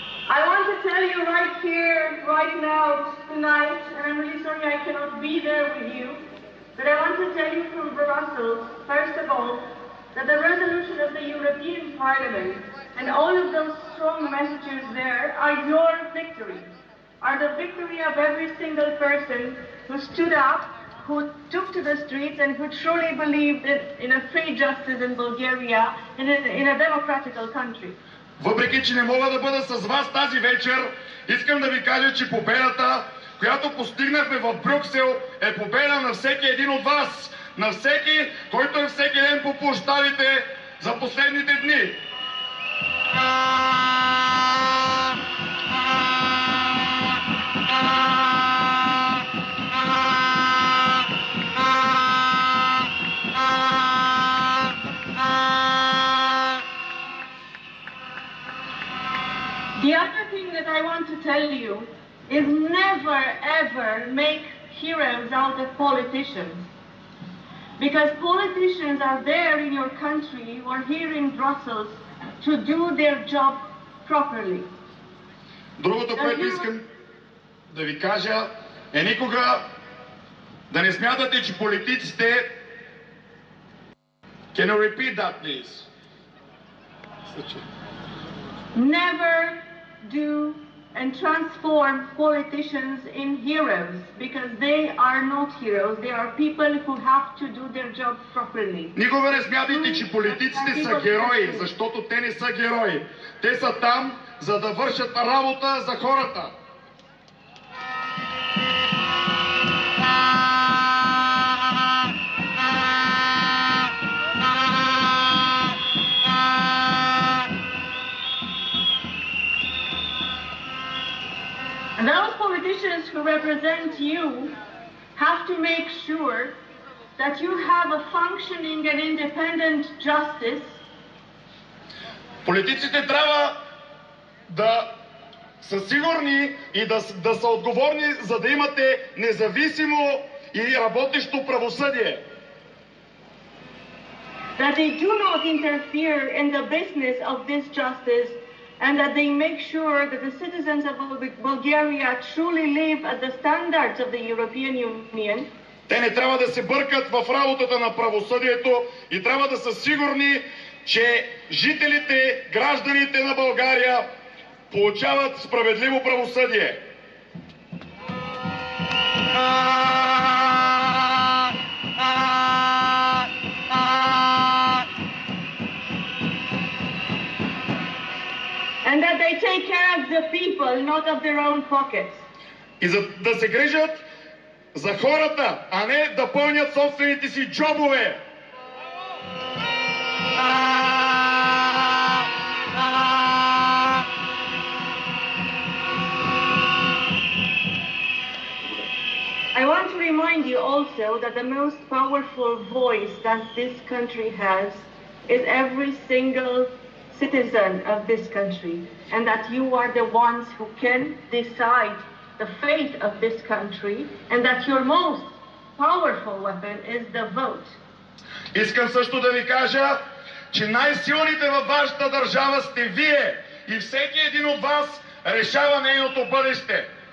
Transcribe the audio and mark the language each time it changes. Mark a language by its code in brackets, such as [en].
[en] I want to tell you right here, right now, tonight, and I'm really sorry I cannot be there with you, but I want to tell you from Brussels, first of all, that the resolution of the European Parliament and all of those strong messages there are your victory, are the victory of every single person who stood up, who took to the streets and who truly believed in a free justice in Bulgaria, in a democratical country. [bg] Въпреки че не мога да бъда с вас тази вечер, искам да ви кажа, че победата, която постигнахме в Брюксел, е победа на всеки един от вас, на всеки, който е всеки ден по площадите за последните дни. [en] The other thing that I want to tell you is never ever make heroes out of politicians. Because politicians are there in your country or here in Brussels to do their job properly. [bg] Другото, което искам да ви кажа, е никога да не смятате, че политиците... [en] Can you repeat that, please? Never do and transform politicians in heroes, because they are not heroes. They are people who have to do their job properly. [bg] Никога не смятайте, че политиците са герои, защото те не са герои. Те са там, за да вършат работа за хората. [en] And those politicians who represent you have to make sure that you have a functioning and independent justice. [bg] Политиците трябва да са сигурни и да са отговорни, за да имате независимо и работещо правосъдие. [en] That they do not interfere in the business of this justice, and that they make sure that the citizens of Bulgaria truly live at the standards of the European Union. [bg] Те не трябва да се бъркат в работата на правосъдието и трябва да са сигурни, че жителите, гражданите на България получават справедливо правосъдие. [en] And that they take care of the people, not of their own pockets. [bg] И за да се грижат за хората, а не да пълнят собствените си джобове. [en] remind you also that the most powerful voice that this country has is every single citizen of this country, and that you are the ones who can decide the fate of this country, and that your most powerful weapon is the vote. [bg] Искам също да ви кажа, че най-силните във вашата държава сте вие и всеки един от вас решава нейното бъдеще.